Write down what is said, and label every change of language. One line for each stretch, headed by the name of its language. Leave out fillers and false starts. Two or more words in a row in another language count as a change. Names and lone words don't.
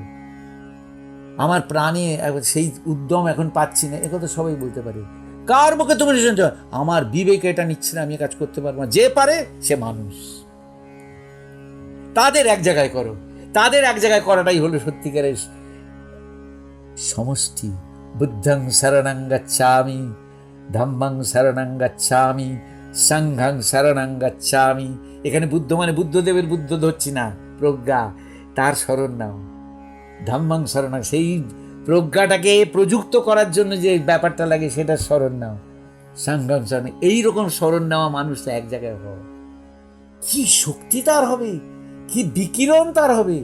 Bangla: আমার প্রাণে সেই উদ্যম এখন পাচ্ছি না, এ কথা সবাই বলতে পারে। কার মুখে তুমি শুনতে? আমার বিবেক এটা নিচ্ছে না, আমি কাজ করতে পারবো না। যে পারে সে মানুষ। তাদের এক জায়গায় করো, তাদের এক জায়গায় করাটাই হলো সত্যিকারের সমষ্টি।
Pali: বুদ্ধং শরণং গচ্ছামি, ধম্মং শরণং গচ্ছামি, সংঘং শরণং গচ্ছামি।
Bangla: এখানে বুদ্ধ মানে বুদ্ধদেবের বুদ্ধ ধরছি না, প্রজ্ঞা, তার শরণ নাও।
Pali: ধম্মং শরণং,
Bangla: সেই প্রজ্ঞাটাকে প্রযুক্ত করার জন্য যে ব্যাপারটা লাগে সেটা শরণ নাও।
Pali: সংঘং শরণ,
Bangla: এইরকম শরণ নেওয়া মানুষটা এক জায়গায় হওয়া, কি শক্তি তার হবে, কি বিকিরণ তার হবে।